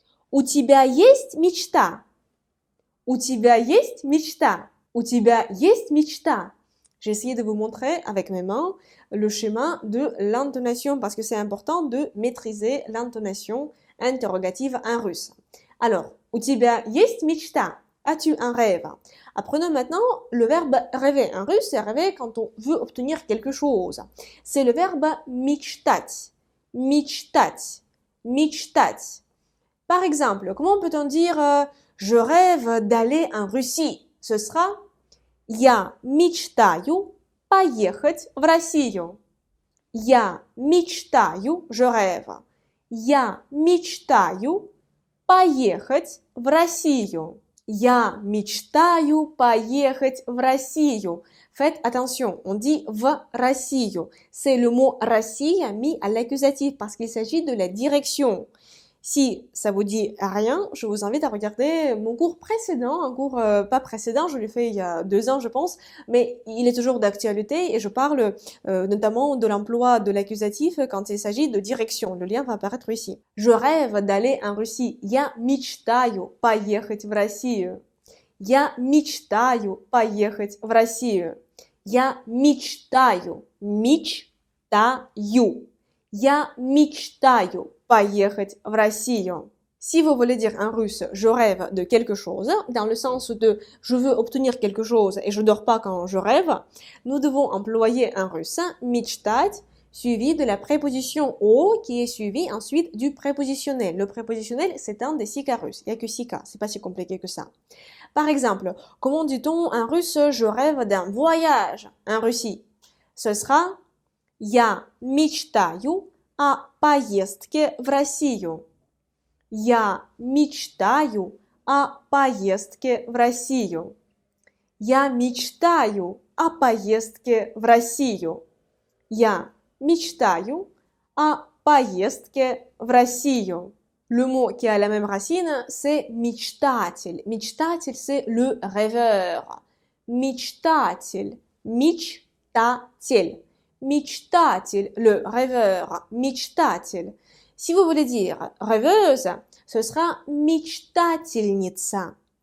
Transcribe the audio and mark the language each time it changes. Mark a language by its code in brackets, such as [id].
[ru] У тебя есть мечта? У тебя есть мечта? У тебя есть мечта? [fr] J'ai essayé de vous montrer avec mes mains le schéma de l'intonation parce que c'est important de maîtriser l'intonation interrogative en russe. [ru] Alors, у тебя есть мечта? [fr] As-tu un rêve? Apprenons maintenant le verbe rêver. En russe, c'est rêver quand on veut obtenir quelque chose. C'est le verbe мечтать. [ru] Мечтать. Мечтать. [fr] Par exemple, comment peut-on dire je rêve d'aller en Russie? Ce sera [ru] Я мечтаю поехать в Россию. Я мечтаю, [fr] je rêve. [ru] Я мечтаю поехать в Россию. Я мечтаю поехать в Россию. [fr] Faites attention, on dit в Россию. C'est le mot Россия mis à l'accusatif parce qu'il s'agit de la direction. Si ça vous dit rien, je vous invite à regarder mon cours précédent, un cours pas précédent, je l'ai fait il y a 2 ans je pense, mais il est toujours d'actualité et je parle notamment de l'emploi de l'accusatif quand il s'agit de direction. Le lien va apparaître ici. Je rêve d'aller en Russie. [ru] Я мечтаю поехать в Россию. Я мечтаю поехать в Россию. Я мечтаю. Мечтаю. Я мечтаю поехать в Россию. [fr] Si vous voulez dire en russe je rêve de quelque chose, dans le sens de je veux obtenir quelque chose et je dors pas quand je rêve, nous devons employer en russe мечтать suivi de la préposition au qui est suivi ensuite du prépositionnel. Le prépositionnel, c'est un des 6 cas russes. Il n'y a que 6 cas, c'est pas si compliqué que ça. Par exemple, comment dit-on en russe je rêve d'un voyage en Russie? Ce sera [ru] Я мечтаю о поездке в Россию. Я мечтаю о поездке в Россию. Я мечтаю о поездке в Россию. Я мечтаю о поездке в Россию. [fr] Le mot qui a la même racine, c'est мечтатель. Мечтатель, c'est le rêveur. Мечтатель. [ru] Мечтатель. Мечтатель, [fr] le rêveur, [ru] мечтатель. [fr] Si vous voulez dire rêveuse, ce sera мечтательница.